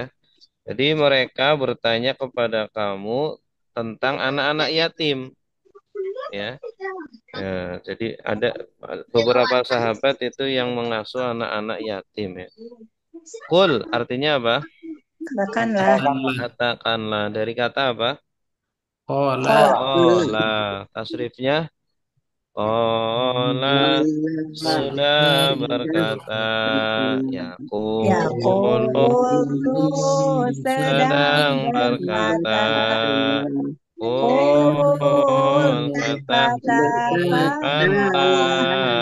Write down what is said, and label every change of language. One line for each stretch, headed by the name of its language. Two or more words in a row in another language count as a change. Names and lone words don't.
Indonesian: Jadi mereka bertanya kepada kamu tentang anak-anak yatim ya. Ya, jadi ada beberapa sahabat itu yang mengasuh anak-anak yatim ya. Kul artinya apa? Katakanlah. Katakanlah. Katakanlah dari kata apa?
Arabic: Kola.
Indonesian: Ola. Tasrifnya Ola sudah berkata Ya
Arabic: Yaqulu
Indonesian: kulu sedang sedang berkata berkata.
Arabic: Qul Kul anta
Indonesian: katakanlah.